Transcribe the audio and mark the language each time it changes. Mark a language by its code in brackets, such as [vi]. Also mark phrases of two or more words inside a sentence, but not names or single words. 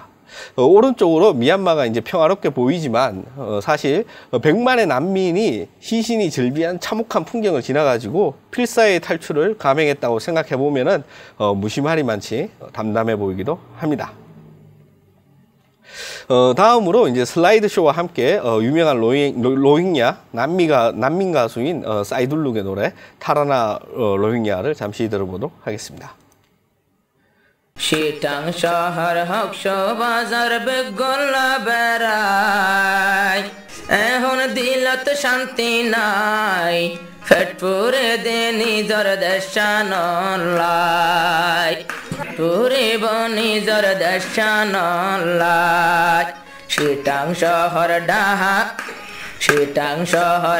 [ko] 오른쪽으로 미얀마가 이제 평화롭게 보이지만 사실 100만의 난민이 시신이 절비한 참혹한 풍경을 지나가지고 필사의 탈출을 감행했다고 생각해 보면은 무심하리만치 담담해 보이기도 합니다. 다음으로 이제 슬라이드 쇼와 함께 유명한 로힝야 난민 가수인 사이둘룩의 노래 타라나 로힝야를 잠시 들어보도록 하겠습니다. [rhg] 시탕 শহর হকশো বাজার বেগলা বেড়াই এখন দিলত শান্তি নাই ফেটপুরে দে নিজর দেশানলাই পুরে বনিজর দেশানলাই সিটাং শহর ডাহা সিটাং শহর